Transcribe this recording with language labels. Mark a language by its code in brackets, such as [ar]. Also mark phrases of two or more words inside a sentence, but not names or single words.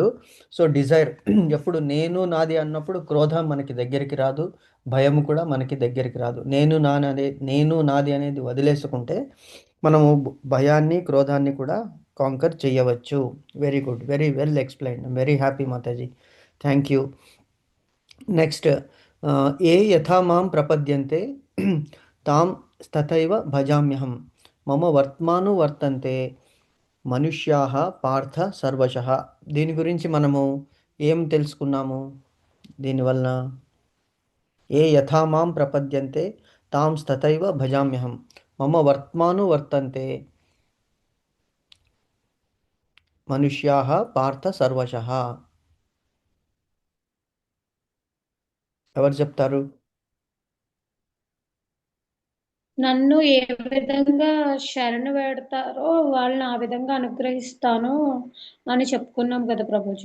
[te] సో డిజైర్ ఎప్పుడు నేను నాది అన్నప్పుడు క్రోధం మనకి దగ్గరికి రాదు, భయం కూడా మనకి దగ్గరికి రాదు. నేను నాది అనేది వదిలేసుకుంటే మనము భయాన్ని, క్రోధాన్ని కూడా కాంకర్ చేయవచ్చు. [en] very good, very well explained. very happy Mataji, thank you. [sa] నెక్స్ట్, ఏ యథా మాం ప్రపద్యంతే తాం తథైవ భజామ్యహం మమ వర్త్మాను వర్తంతే మనుష్యాః పార్థ సర్వశః. [te] దీని గురించి మనము ఏం తెలుసుకున్నాము దీనివలన? [sa] ఏ యథా మాం ప్రపద్యంతే తాం తథైవ భజామ్యహం మమ వర్త్మాను వర్తంతే మనుష్యాః పార్థ సర్వశః. [te] ఎవరు చెప్తారు? నన్ను ఏ విధంగా శరణు వేడతారో వాళ్ళని ఆ విధంగా అనుగ్రహిస్తాను అని చెప్పుకున్నాం కదా ప్రభుజీ.